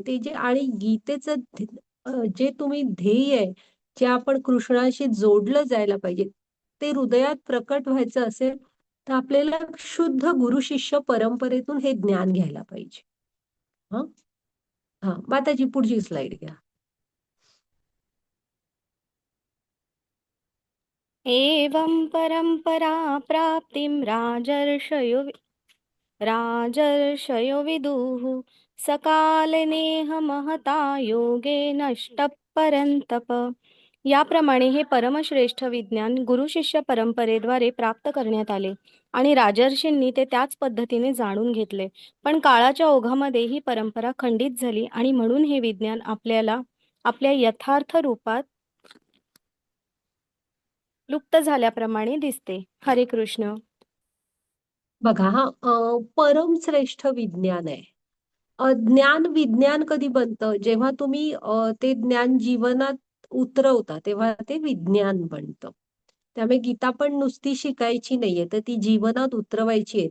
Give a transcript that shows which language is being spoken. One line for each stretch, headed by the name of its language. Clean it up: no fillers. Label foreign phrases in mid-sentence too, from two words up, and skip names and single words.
Marathi: ते जे आणि गीतेचं जे तुम्ही ध्येय आहे, जे आपण कृष्णाशी जोडलं जायला पाहिजे, ते हृदयात प्रकट व्हायचं असेल तर आपल्याला शुद्ध गुरु शिष्य परंपरेतून हे ज्ञान घ्यायला पाहिजे. हा हा, माताजी पुढची स्लाइड घ्या.
Sanskrit: एवं परम्परा प्राप्तिं राजर्षयो विदुः सकालनेह महता योगे नष्ट परंतप.
Marathi: याप्रमाणे हे परमश्रेष्ठ विज्ञान गुरुशिष्य परंपरेद्वारे प्राप्त करण्यात आले आणि राजर्षींनी ते त्याच पद्धतीने जाणून घेतले. पण काळाच्या ओघामध्ये ही परंपरा खंडित झाली आणि म्हणून हे विज्ञान आपल्याला आपल्या यथार्थ रूपात लुप्त झाल्याप्रमाणे दिसते.
Sanskrit: हरे कृष्ण.
Marathi: बघा, हा परमश्रेष्ठ विज्ञान आहे. ज्ञान विज्ञान कधी बनतं? जेव्हा तुम्ही ते ज्ञान जीवनात उतरवता तेव्हा ते विज्ञान बनतं. त्यामुळे गीता पण नुसती शिकायची नाहीये, तर ती जीवनात उतरवायची आहे.